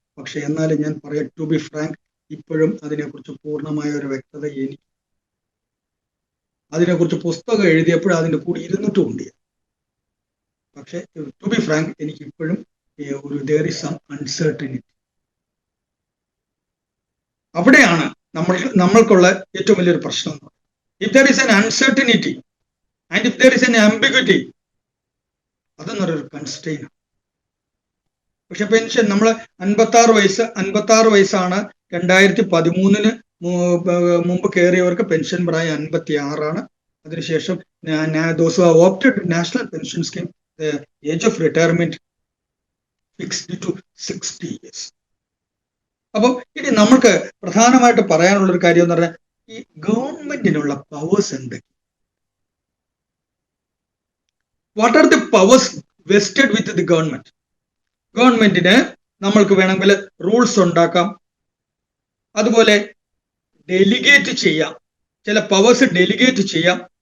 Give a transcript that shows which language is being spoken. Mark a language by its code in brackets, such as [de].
[ml] പക്ഷെ എന്നാലും ഞാൻ പറയാം, [en] to be frank, [ml] ഇപ്പോഴും അതിനെക്കുറിച്ച് പൂർണ്ണമായ ഒരു വ്യക്തത എനിക്ക്, അതിനെക്കുറിച്ച് പുസ്തകം എഴുതിയപ്പോഴും അതിന്റെ കൂടി ഇരുന്നിട്ടുമുണ്ട്. [en] പക്ഷെ to be frank, [ml] എനിക്ക് ഇപ്പോഴും [en] there is some uncertainty. [ml] അവിടെയാണ് നമ്മൾക്കുള്ള ഏറ്റവും വലിയൊരു പ്രശ്നം. [en] If there is an uncertainty and if there is an ambiguity, [ml] അതെന്നൊരു constrain. പക്ഷെ പെൻഷൻ നമ്മൾ 56 വയസ്സാണ് 2013 മുമ്പ് കയറിയവർക്ക് പെൻഷൻ പ്രായം 56 അതിനുശേഷം [en] those who have opted national pension scheme, the age of retirement fixed to 60 years. [ml] അപ്പം ഇനി നമുക്ക് പ്രധാനമായിട്ട് പറയാനുള്ള ഒരു കാര്യം എന്ന് പറഞ്ഞാൽ, ഈ ഗവൺമെന്റിനുള്ള പവേഴ്സ് എന്തൊക്കെ? [en] What are the powers vested with the government? [ml] ഗവൺമെന്റിന് നമ്മൾക്ക് വേണമെങ്കിൽ റൂൾസ് ഉണ്ടാക്കാം, അതുപോലെ ഡെലിഗേറ്റ് ചെയ്യാം, ചില പവേഴ്സ് ഡെലിഗേറ്റ് ചെയ്യാം.